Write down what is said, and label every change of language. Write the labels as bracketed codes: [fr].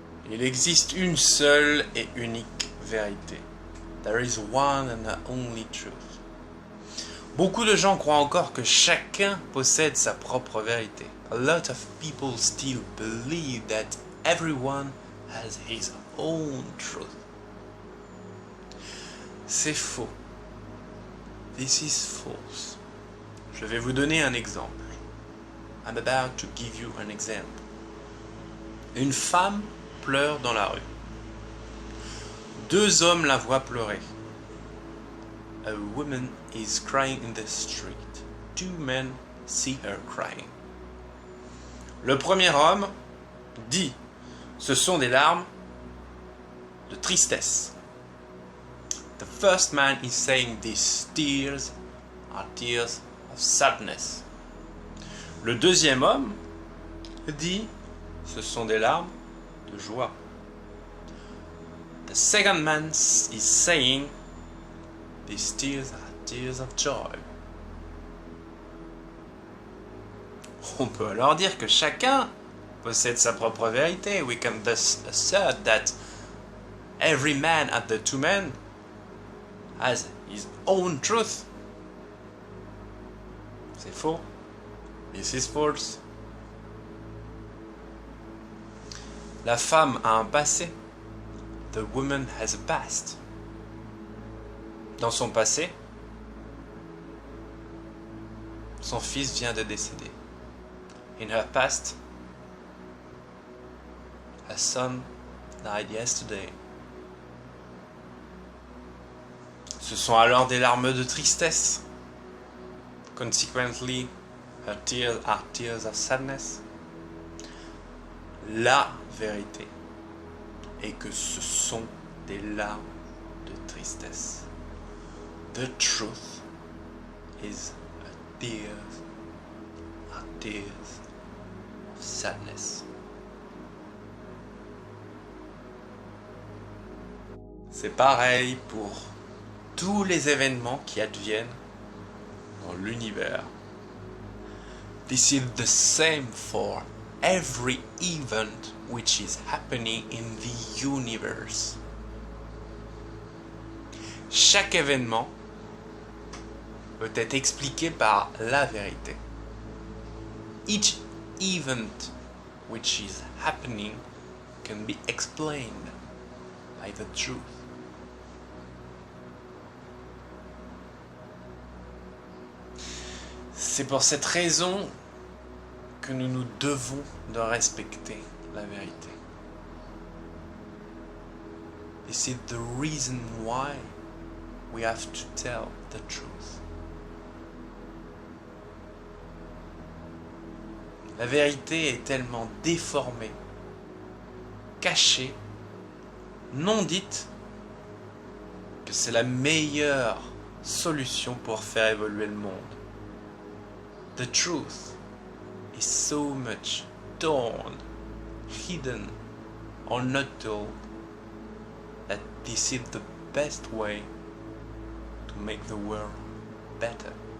[fr] Il existe une seule et unique vérité. [en] There is one and only truth. [fr] Beaucoup de gens croient encore que chacun possède sa propre vérité. [en] A lot of people still believe that everyone has his own truth. [fr] C'est faux. [en] This is false. [fr] Je vais vous donner un exemple. [en] I'm about to give you an example. [fr] Une femme pleure dans la rue. Deux hommes la voient pleurer. [en] A woman is crying in the street. Two men see her crying. [fr] Le premier homme dit « Ce sont des larmes de tristesse ». [en] The first man is saying these tears are tears of sadness. [fr] Le deuxième homme dit « Ce sont des larmes de joie ». [en] The second man is saying these tears are tears of joy. [fr] On peut alors dire que chacun possède sa propre vérité. [en] We can thus assert that every man at the two men has his own truth. [fr] C'est faux. [en] This is false. [fr] La femme a un passé. [en] The woman has a past. [fr] Dans son passé, son fils vient de décéder. [en] In her past, her son died yesterday. [fr] Ce sont alors des larmes de tristesse. [en] Consequently, her tears are tears of sadness. [fr] La vérité est que ce sont des larmes de tristesse. [en] The truth is tears of sadness. [fr] C'est pareil pour tous les événements qui adviennent dans l'univers. [en] This is the same for every event which is happening in the universe. [fr] Chaque événement peut être expliqué par la vérité. [en] Each event which is happening can be explained by the truth. [fr] C'est pour cette raison que nous nous devons de respecter la vérité. [en] This is the reason why we have to tell the truth. [fr] La vérité est tellement déformée, cachée, non dite, que c'est la meilleure solution pour faire évoluer le monde. [en] The truth is so much torn, hidden, or not told, that this is the best way to make the world better.